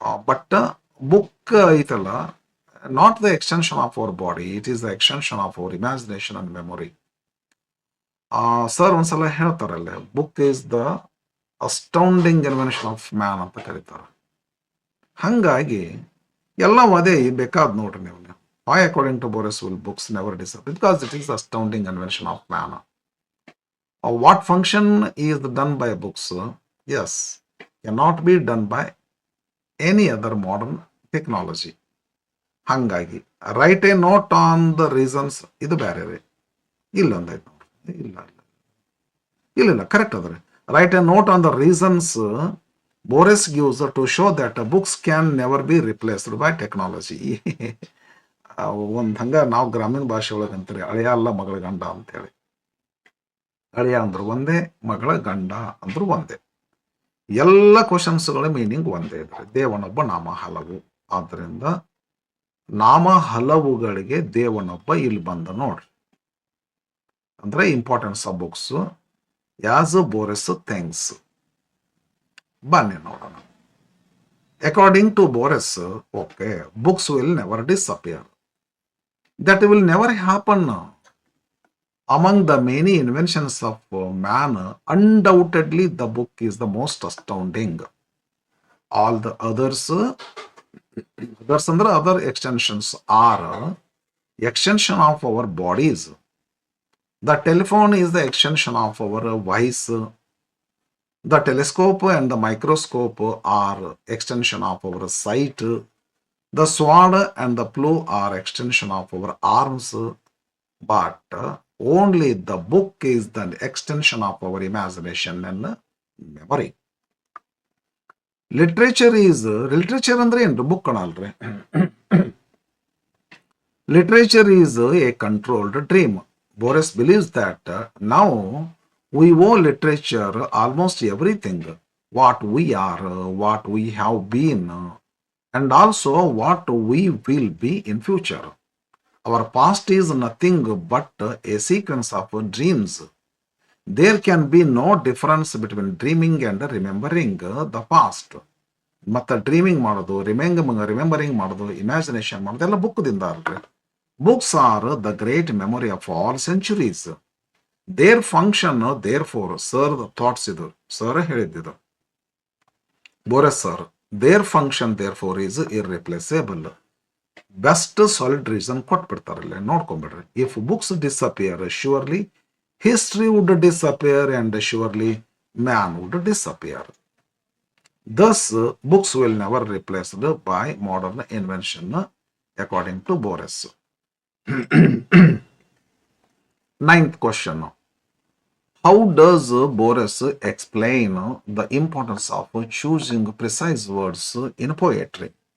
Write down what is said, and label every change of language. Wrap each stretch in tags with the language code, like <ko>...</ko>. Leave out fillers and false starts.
<kn>But book ಐತಲ್ಲ,</kn> <en>not the extension of our body, it is the extension of our imagination and memory.</en> <kn>Sir ಒಂದ್ಸಲ ಹೇಳ್ತಾರಲ್ಲ,</kn> <en>book is the astounding invention of man</en> <kn>ಅಂತ ಕರೀತಾರೆ. ಹಂಗಾಗಿ ಎಲ್ಲ ಅದೇ ಬೇಕಾದ್ ನೋಡ್ರಿ ನೀವು.</kn> <en>Why according to Borges will books never disappear? Because it is astounding invention of man. What function is done by books? Yes, cannot be done by any other modern technology. ಹಂಗಾಗಿ write a note on the reasons,</en> <kn>ಇದು ಬೇರೆ ರೀ. ಇಲ್ಲ ಅಂದೈತೆ ನೋಡ್ರಿ. ಇಲ್ಲ correct ಅದ್ರಿ.</kn> <en>Write a note on the reasons Borges gives to show that books can never be replaced by technology.</en> <kn>ಒಂದು ಹಂಗ ನಾವು ಗ್ರಾಮೀಣ ಭಾಷೆ ಒಳಗೆ ಅಂತೀರಿ ಅಳಿಯ ಅಲ್ಲ ಮಗಳ ಗಂಡ ಅಂತೇಳಿ. ಅಳಿಯ ಅಂದ್ರು ಒಂದೇ, ಮಗಳ ಗಂಡ ಅಂದ್ರು ಒಂದೇ. ಎಲ್ಲ ಕ್ವಶನ್ಸ್ಗಳ ಮೀನಿಂಗ್ ಒಂದೇ ಇದ್ರೆ. ದೇವನೊಬ್ಬ ನಾಮ ಹಲವು. ಆದ್ದರಿಂದ ನಾಮ ಹಲವುಗಳಿಗೆ ದೇವನೊಬ್ಬ ಇಲ್ಲಿ ಬಂದ ನೋಡ್ರಿ.</kn> <en>ಅಂದ್ರೆ importance of books as Borges things.</en> <kn>ಬನ್ನಿ ನೋಡೋಣ.</kn> <en>According to Boris, okay, books will never disappear. That will never happen. Among the many inventions of man, undoubtedly the book is the most astounding. All the others under other extensions are extension of our bodies. The telephone is the extension of our voice. The telescope and the microscope are extension of our sight. The sword and the plow are extension of our arms. But only the book is the extension of our imagination and memory.</en> <kn>Literature ಅಂದ್ರೆ ಏನ್ರಿ? Book ಅಲ್ರಿ.</kn> <en>Literature is a controlled dream. Boris believes that now we owe literature almost everything. What we are, what we have been, and also what we will be in future. Our past is nothing but a sequence of dreams. There can be no difference between dreaming and remembering the past.</en> <kn>ಮತ್ತು dreaming ಮಾಡೋದು, remembering ಮಾಡೋದು, imagination ಮಾಡೋದು ಎಲ್ಲ ಬುಕ್ದಿಂದ ಅಲ್ರಿ.</kn> <en>Books are the great memory of all centuries. Their function therefore,</en> <kn>sir thoughts ಇದು, sir ಹೇಳಿದ್ದು ಬೋರೆಸ್ sir.</kn> <en>Their function therefore is irreplaceable.</en> <kn>Best solid reason ಕೊಟ್ಬಿಡ್ತಾರಲ್ಲ, ನೋಡ್ಕೊಂಡ್ಬಿಡ್ರಿ.</kn> <en>If books disappear, surely history would disappear and surely man would disappear. Thus, books will never replaced by modern invention, according to Boris. Ninth question. How does Boris explain the importance of choosing precise words in poetry?</en>